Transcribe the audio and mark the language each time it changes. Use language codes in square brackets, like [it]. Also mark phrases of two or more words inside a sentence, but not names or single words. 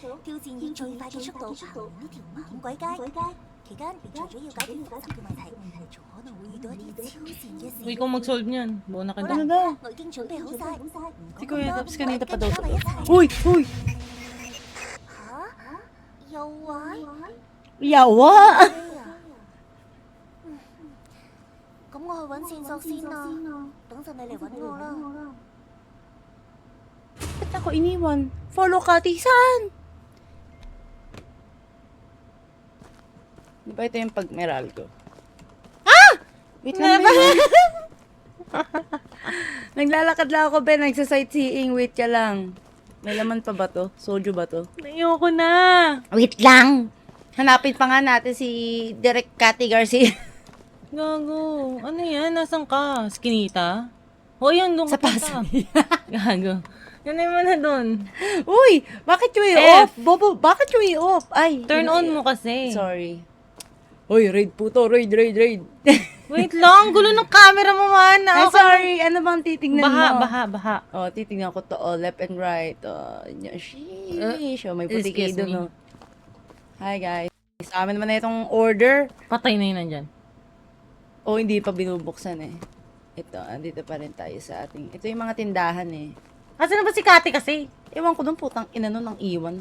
[tl] Uy, kung mag-solve niyan. Buo na ka Ano doon. daw? Si Kuya Taps kanina pa daw. Uy! Yawa! [yue] 咁我去揾線索先啊，等陣你嚟揾我啦。 [tl] Ba't ako iniwan? Follow Kati, saan? Di ba ito yung pag-Meralco? Ah! Wait lang, Ben. Naglalakad lang ako, Ben. Nagsa-sightseeing. Wait ka lang. May laman pa ba to? Soju ba to? Ayoko na. Wait lang! Hanapin pa nga natin si Direk Cathy Garcia. Gago. Ano yan? Nasaan ka? Skinita? O yan, doon Sa ka punta. Pasay. Gago. Yan na yung na doon. Uy! Bakit yung F. off? Bobo, bakit yung off? Ay. [en] Turn on [tl] mo kasi. Sorry. Uy, raid po to. Raid. Wait lang, gulo ng camera mo man. Ay, Okay. sorry. Ano bang titignan mo? Baha. Oh, titignan ko to. Oh, [en] left and right. [tl] Oh, sheesh. Oh, may puti [en] Excuse [tl] kayo [en] me. [tl] doon. Oh. [en] Hi, guys. [tl] Sa amin naman na itong order. Patay na yun nandyan. Oh, hindi pa binubuksan eh. Ito, andito pa rin tayo sa ating... Ito yung mga tindahan eh. Asa na ba si Kati kasi? Ewan ko doon, putang ina nun ang iwan.